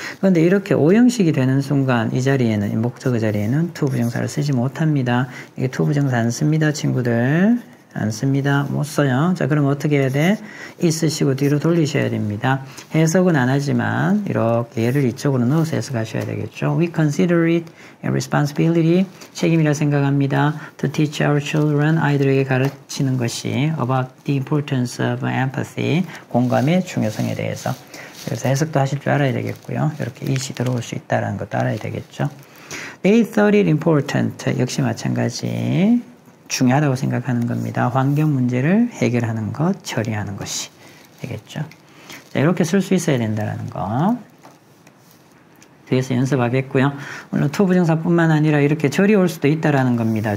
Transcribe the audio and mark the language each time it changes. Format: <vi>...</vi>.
<ko>그런데 이렇게 5형식이 되는 순간 이 자리에는, 이 목적어 자리에는 to 부정사를 쓰지 못합니다. 이게 to 부정사 안 씁니다. 친구들. 안 씁니다. 못 써요. 자, 그럼 어떻게 해야 돼? 이 쓰시고 뒤로 돌리셔야 됩니다. 해석은 안 하지만 이렇게 얘를 이쪽으로 넣어서 해석하셔야 되겠죠.</ko> <en>We consider it a responsibility,</en> <ko>책임이라 생각합니다.</ko> <en>To teach our children,</en> <ko>아이들에게 가르치는 것이</ko> <en>about the importance of empathy,</en> <ko>공감의 중요성에 대해서. 그래서 해석도 하실 줄 알아야 되겠고요. 이렇게 it이 들어올 수 있다는 것도 알아야 되겠죠.</ko> <en>They thought it important,</en> <ko>역시 마찬가지. 중요하다고 생각하는 겁니다. 환경 문제를 해결하는 것, 처리하는 것이 되겠죠. 자, 이렇게 쓸 수 있어야 된다는 거. 뒤에서 연습하겠고요. 물론 to 부정사뿐만 아니라 이렇게 절이 올 수도 있다라는 겁니다.</ko>